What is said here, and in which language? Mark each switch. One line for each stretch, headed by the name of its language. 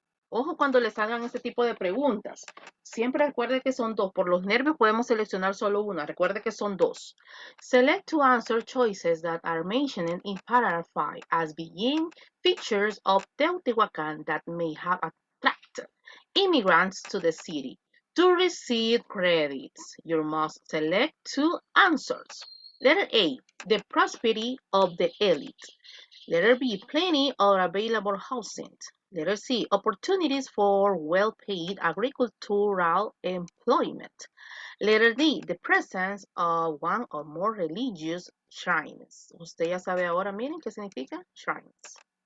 Spanish: Ojo cuando le salgan este tipo de preguntas. Siempre recuerde que son dos. Por los nervios podemos seleccionar solo una. Recuerde que son dos.
English: Select two answer choices that are mentioned in paragraph 5 as being features of Teotihuacan that may have attracted immigrants to the city. To receive credits, you must select two answers. Letter A, the prosperity of the elite. Letter B, plenty of available housing. Letter C, opportunities for well-paid agricultural employment. Letter D, the presence of one or more religious shrines.
Spanish: Usted ya sabe ahora, miren, qué significa shrines.